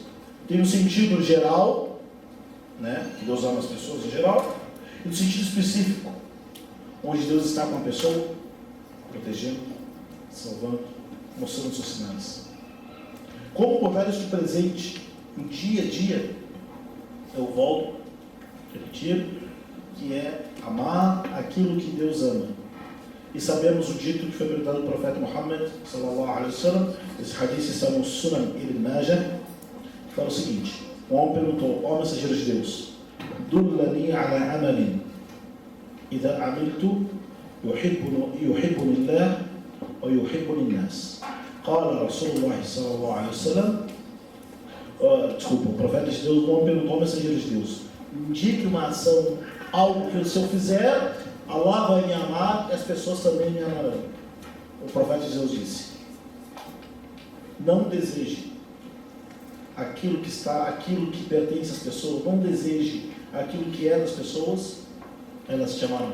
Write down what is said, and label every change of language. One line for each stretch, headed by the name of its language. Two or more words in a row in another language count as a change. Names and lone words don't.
Portuguese: Tem um sentido geral, né, que Deus ama as pessoas em geral, e no sentido específico, onde Deus está com a pessoa, protegendo, salvando, mostrando seus sinais. Como botar isso de presente no dia a dia? Eu volto a repetir, que é amar aquilo que Deus ama. E sabemos o dito que foi perguntado do profeta Muhammad
Arabic: صلى الله عليه وسلم.
Portuguese: Esse hadith está no Sunan Ibn Majah, que fala o seguinte: um homem perguntou: ó mensageiro de Deus,
Arabic: دلني على عمل إذا عملت يحبني الله و يحبني الناس. قال رسول الله صلى الله عليه وسلم.
Portuguese: Desculpa, o profeta de Deus, o homem perguntou ao mensageiro de Deus: indique uma ação, algo que se eu fizer, Allah vai me amar e as pessoas também me amarão. o profeta de Deus disse: não deseje aquilo que pertence às pessoas, não deseje aquilo que é das pessoas, elas te amarão.